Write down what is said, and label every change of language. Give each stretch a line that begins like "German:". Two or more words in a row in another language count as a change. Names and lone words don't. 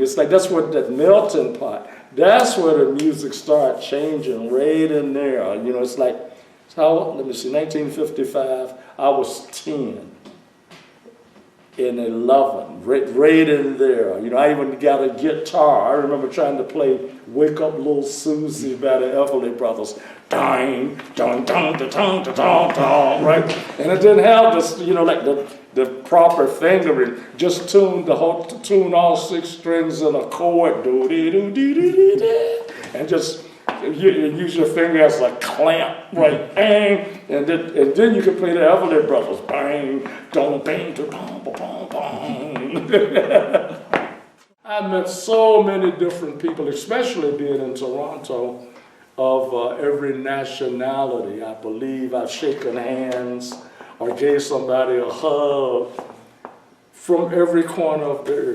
English: It's like that's what that melting pot. That's where the music started changing right in there. You know, it's like let me see, 1955. I was 10. In 11, right in there. You know, I even got a guitar. I remember trying to play Wake Up Little Susie by the Everly Brothers. Dang, dong, dong, dong, dong, dong, dong, right? And it didn't have this, you know, like the proper fingering. Just tune all 6 strings in a chord, and just use your finger as a clamp, right? Bang, and then you can play the Everly Brothers. Bang, dong, bang, dong, bong, bong, bong. I met so many different people, especially being in Toronto, of every nationality. I believe I've shaken hands or gave somebody a hug from every corner of the earth.